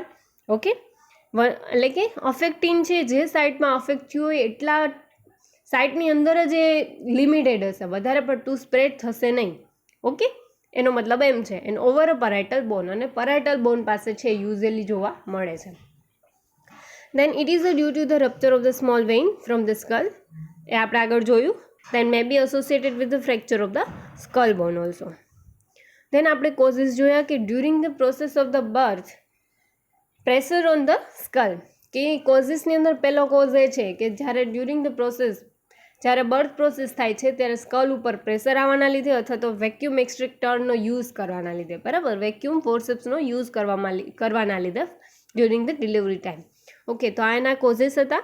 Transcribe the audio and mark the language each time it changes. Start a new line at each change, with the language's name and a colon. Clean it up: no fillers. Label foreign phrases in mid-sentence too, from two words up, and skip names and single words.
Gujarati: ઓકે, એટલે કે અફેક્ટિંગ છે જે સાઇડમાં અફેક્ટ થયું હોય એટલા સાઇડની અંદર જ એ લિમિટેડ હશે, વધારે પડતું સ્પ્રેડ થશે નહીં. ઓકે, એનો મતલબ એમ છે.
English: and over a parietal bone,
Gujarati: અને
English: parietal bone
Gujarati: પાસે છે યુઝ્યુઅલી જોવા મળે છે.
English: Then it is due to the rupture of the small vein from the skull.
Gujarati: એ આપણે આગળ જોયું.
English: Then may be associated with the fracture of the skull bone also. Then આપણે causes
Gujarati: જોયા કે
English: during the process of the birth, pressure on the skull,
Gujarati: કે કોઝિસની અંદર પહેલો કોઝ એ છે કે જ્યારે
English: during the process,
Gujarati: જ્યારે
English: birth process
Gujarati: થાય છે ત્યારે સ્કલ ઉપર પ્રેશર આવવાના લીધે અથવા તો
English: vacuum extractorનો use
Gujarati: કરવાના લીધે, બરાબર,
English: vacuum forcepsનો use
Gujarati: કરવાના લીધે
English: during the delivery time.
Gujarati: ઓકે, તો આ એના કોઝિસ હતા.